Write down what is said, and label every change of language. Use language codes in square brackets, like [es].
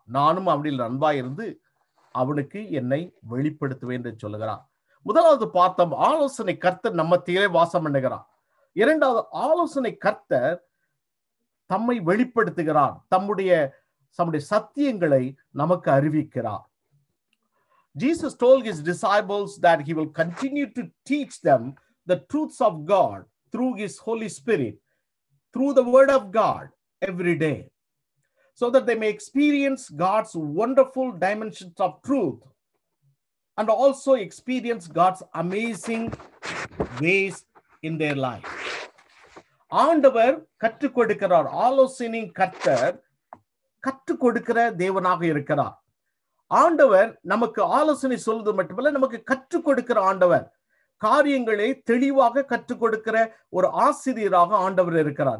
[ta] நானும் அவனில் அன்பாயிருந்து அவனுக்கு என்னை வெளிப்படுத்துவேன் என்று சொல்லுகிறான். முதலாவது பார்த்தோம், ஆலோசனை கர்த்தர் நம்ம மத்தியிலே வாசம் பண்ணுகிறார். இரண்டாவது, ஆலோசனை கர்த்தர் தம்மை வெளிப்படுத்துகிறார், தம்முடைய சத்தியங்களை நமக்கு அறிவிக்கிறார். [en] Jesus told his disciples that he will continue to teach them the truths of God through his Holy Spirit, through the Word of God every day, so that they may experience God's wonderful dimensions of truth and also experience God's amazing ways in their life. [ta] ஆண்டவர் கற்றுக் கொடுக்கிறார். ஆலோசனை கர்த்தர் கற்றுக் கொடுக்கிற தேவனாக இருக்கிறார். ஆண்டவர் நமக்கு ஆலோசனை சொல்வது மட்டுமல்ல, நமக்கு கற்றுக் கொடுக்கிற ஆண்டவர். காரியங்களை தெளிவாக கற்றுக் கொடுக்கிற ஒரு ஆசிரியராக ஆண்டவர் இருக்கிறார்.